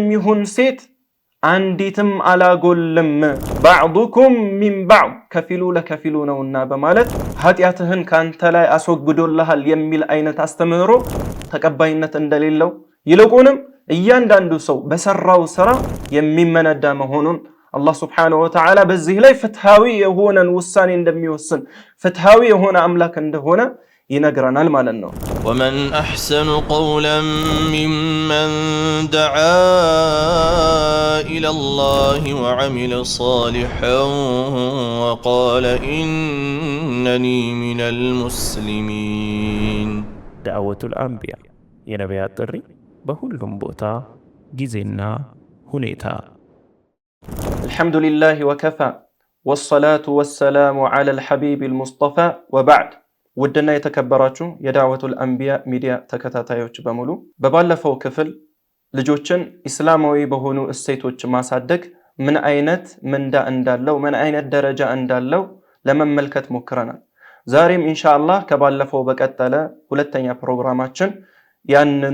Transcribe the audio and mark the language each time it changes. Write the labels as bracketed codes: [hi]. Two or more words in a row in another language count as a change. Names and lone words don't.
[am] ይሁን ሴት አንዲትም አላጎልም [ar] بعضكم من بعض [am] ከፊሉ ለከፊሉ ነውና በማለት ኃጢአትህን ካንተ ላይ አስወግዶልሃል የሚል አይነት አስተምህሮ ተቀባይነት እንደሌለው ይልቁንም እያንዳንዱ ሰው በሰራው ስራ የሚመነዳ መሆኑን አላህ [ar] سبحانه وتعالى [am] በዚህ ላይ ፍትሃዊ የሆነን ውሳኔ እንደሚወስን ፍትሃዊ የሆነ አምላክ እንደሆነ ይነግረናል ማለት ነው [ar] ومن أحسن قولا ممن دعا إلى الله وعمل صالحا وقال إنني من المسلمين دعوة الأنبياء [am] የነቢያት ጥሪ በሁሉም ቦታ ጊዜና ሁኔታ [ar] الحمد لله وكفى والصلاة والسلام على الحبيب المصطفى وبعد [am] ودنا የተከበራችሁ የዳዕወቱል አንቢያ ሚዲያ ተከታታዮች በሙሉ በባለፈው ክፍል ልጆችን እስላማዊ በሆኑ እሴቶች ማሳደግ ምን አይነት ምንዳ እንዳለው ምን አይነት ደረጃ እንዳለው ለመመልከት ሞክረናል ዛሬም ኢንሻአላህ ከባለፈው በቀጠለ ሁለተኛ ፕሮግራማችን ያንኑ